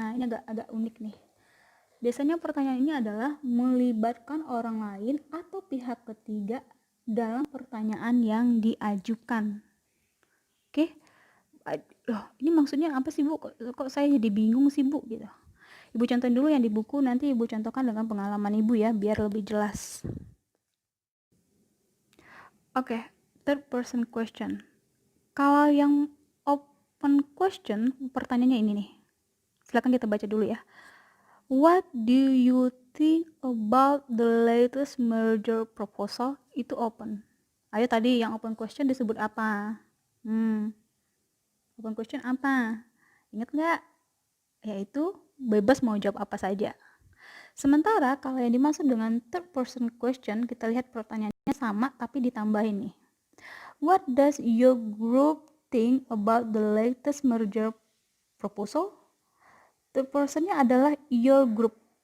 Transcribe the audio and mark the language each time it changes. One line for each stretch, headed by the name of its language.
Indonesian: Nah, ini agak unik nih. Biasanya pertanyaan ini adalah melibatkan orang lain atau pihak ketiga dalam pertanyaan yang diajukan. Oke. Loh, ini maksudnya apa sih, Bu? Kok saya jadi bingung sih, Bu? Gitu. Ibu contohin dulu yang di buku, nanti Ibu contohkan dengan pengalaman Ibu ya, biar lebih jelas. Oke, third person question. Kalau yang open question, pertanyaannya ini nih. Silakan kita baca dulu ya.
English: What do you think about the latest merger proposal?
Indonesian: Itu open. Ayo tadi yang open question disebut apa? Open question apa? Ingat nggak? Yaitu bebas mau jawab apa saja. Sementara kalau yang dimaksud dengan third person question, kita lihat pertanyaannya sama tapi ditambahin nih.
English: What does your group think about the latest merger proposal?
Indonesian: Third personnya adalah your group.